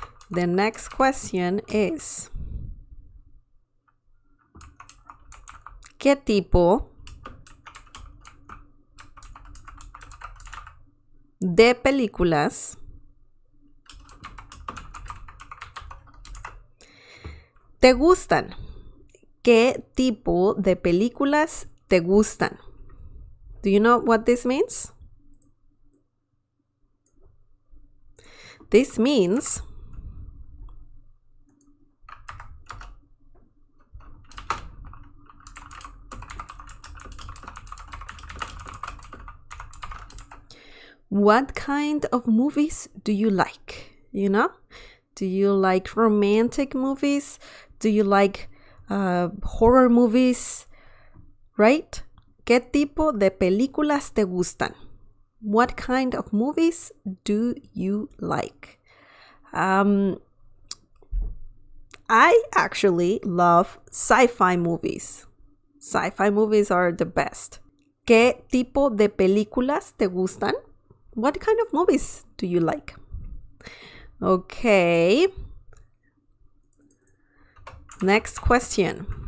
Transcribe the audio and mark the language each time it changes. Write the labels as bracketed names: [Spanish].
[English] The next question is, [Spanish] ¿qué tipo de películas te gustan? ¿Qué tipo de películas te gustan? [English] Do you know what this means? This means what kind of movies do you like? You know? Do you like romantic movies? Do you like horror movies? Right? [Spanish] ¿Qué tipo de películas te gustan? [English] What kind of movies do you like? I actually love sci-fi movies. Sci-fi movies are the best. [Spanish] ¿Qué tipo de películas te gustan? [English] What kind of movies do you like? Okay. Next question.